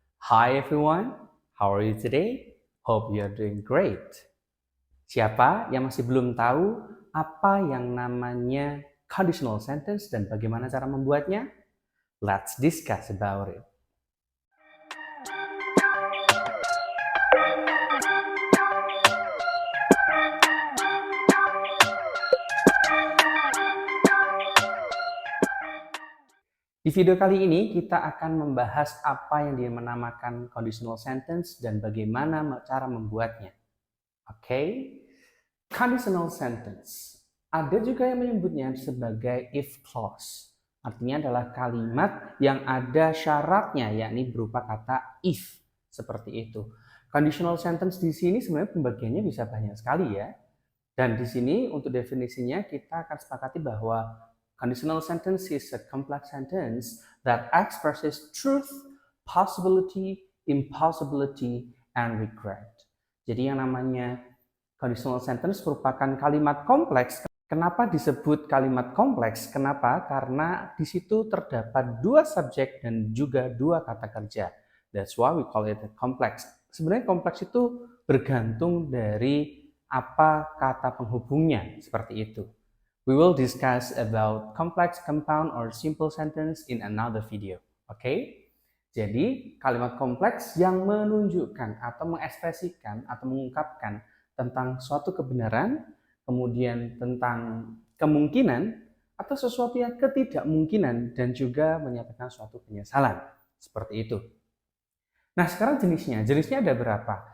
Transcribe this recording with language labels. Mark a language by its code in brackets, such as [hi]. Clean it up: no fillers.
[en] Hi everyone, how are you today? Hope you are doing great. [id] Siapa yang masih belum tahu apa yang namanya conditional sentence dan bagaimana cara membuatnya? [en] Let's discuss about it. [id] Di video kali ini kita akan membahas apa yang dinamakan conditional sentence dan bagaimana cara membuatnya. Oke, conditional sentence. Ada juga yang menyebutnya sebagai if clause. Artinya adalah kalimat yang ada syaratnya, yakni berupa kata if. Seperti itu. Conditional sentence di sini sebenarnya pembagiannya bisa banyak sekali ya. Dan di sini untuk definisinya kita akan sepakati bahwa [en] conditional sentence is a complex sentence that expresses truth, possibility, impossibility, and regret. [id] Jadi yang namanya conditional sentence merupakan kalimat kompleks. Kenapa disebut kalimat kompleks? Kenapa? Karena di situ terdapat dua subjek dan juga dua kata kerja. [en] That's why we call it complex. [id] Sebenarnya kompleks itu bergantung dari apa kata penghubungnya, seperti itu. [en] We will discuss about complex, compound, or simple sentence in another video. Okay? [id] Jadi, kalimat kompleks yang menunjukkan atau mengekspresikan atau mengungkapkan tentang suatu kebenaran, kemudian tentang kemungkinan, atau sesuatu yang ketidakmungkinan, dan juga menyatakan suatu penyesalan. Seperti itu. Nah, sekarang jenisnya. Jenisnya ada berapa?